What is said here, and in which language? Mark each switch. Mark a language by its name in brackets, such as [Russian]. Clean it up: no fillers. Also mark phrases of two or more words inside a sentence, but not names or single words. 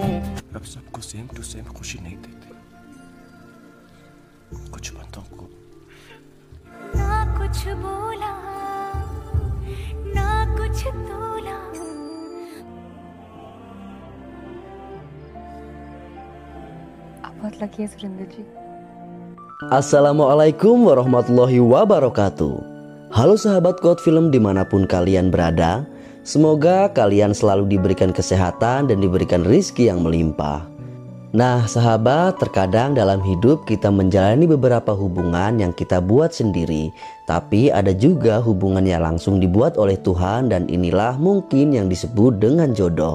[Hindi] अब सबको [English] same to same [Hindi] खुशी नहीं देते, कुछ बातों को ना कुछ बोला ना कुछ तोला। आप बहुत लकी है सुरिंदर जी। [Arabic] السلام عليكم ورحمة الله وبركاته. [Indonesian] Halo sahabat Quote Film dimanapun kalian berada. Semoga kalian selalu diberikan kesehatan dan diberikan rizki yang melimpah. Nah sahabat, terkadang dalam hidup kita menjalani beberapa hubungan yang kita buat sendiri, tapi ada juga hubungan yang langsung dibuat oleh Tuhan, dan inilah mungkin yang disebut dengan jodoh.